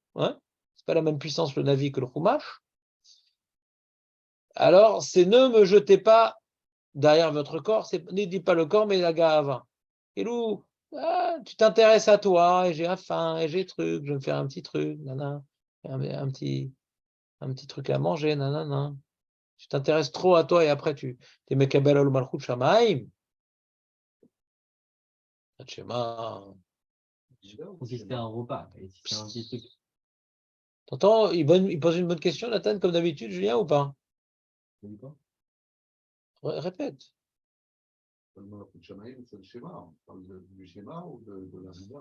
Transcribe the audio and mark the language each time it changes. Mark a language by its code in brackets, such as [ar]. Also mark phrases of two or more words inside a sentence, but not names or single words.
[fr] Hein, c'est pas la même puissance le navi que le chumash. Alors c'est ne me jetez pas derrière votre corps, ne dis pas le corps mais la gahava. Et l'ou, tu t'intéresses à toi, et j'ai faim, et j'ai truc, je vais me faire un petit truc, nanana, un petit truc à manger, nanana. Tu t'intéresses trop à toi et après tu es [he] מקבל על מלכות שמים. [fr] Shema. Si c'était un repas, et si c'est un petit truc. T'entends, il pose une bonne question, Nathan, comme d'habitude, Julien, ou pas? Tu dis quoi? Répète. C'est le schéma. On parle du schéma ou de la Mida?